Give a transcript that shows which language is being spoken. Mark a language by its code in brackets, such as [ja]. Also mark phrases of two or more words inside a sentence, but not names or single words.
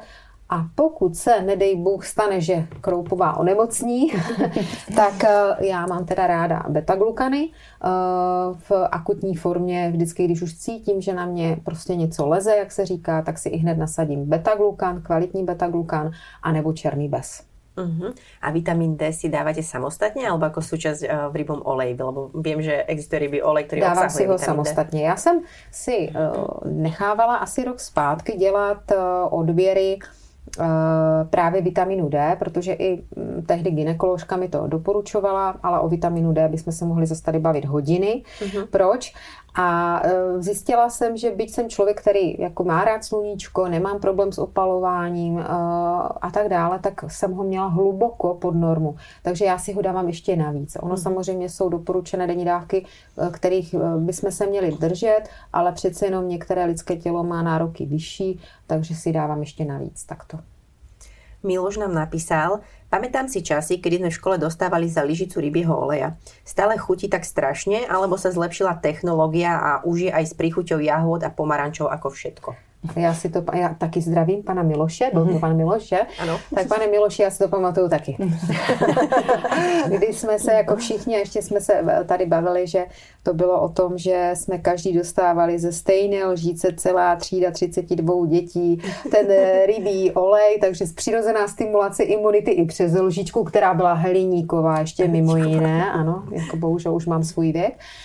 [cs] A pokud se, nedej Bůh, stane, že Kroupová onemocní, tak já mám teda ráda beta-glukany v akutní formě. Vždycky, když už cítím, že na mě prostě něco leze, jak se říká, tak si i hned nasadím beta-glukan, kvalitní beta-glukan, anebo černý bez. [sk] A vitamín D si dávate samostatne alebo ako súčasť v rybom oleji? Lebo viem, že existuje rybí olej, ktorý [cs] Dávám [sk] obsahuje [cs] si ho [sk] vitamín [cs] samostatně. Já jsem si nechávala asi rok zpátky dělat odběry právě vitaminu D, protože i tehdy gynekoložka mi to doporučovala, ale o vitaminu D bychom se mohli zase tady bavit hodiny. Proč? A zjistila jsem, že byť jsem člověk, který jako má rád sluníčko, nemám problém s opalováním a tak dále, tak jsem ho měla hluboko pod normu. Takže já si ho dávám ještě navíc. Ono samozřejmě jsou doporučené denní dávky, kterých bychom se měli držet, ale přece jenom některé lidské tělo má nároky vyšší, takže si dávám ještě navíc takto. [sk] Miloš nám napísal, pamätám si časy, kedy sme v škole dostávali za lyžicu rybieho oleja. Stále chutí tak strašne, alebo sa zlepšila technológia a už je aj s príchuťou jahôd a pomarančov ako všetko? [cs] Já taky zdravím pana Miloše, byl to pan Miloš, že? Ano. Tak pane Miloši, já si to pamatuju taky. Když jsme se jako všichni, ještě jsme se tady bavili, že to bylo o tom, že jsme každý dostávali ze stejné lžíce celá třída 32 dětí ten rybí olej, takže přirozená stimulace imunity i přes lžičku, která byla hliníková, ještě mimo jiné, ano, jako bohužel už mám svůj věk.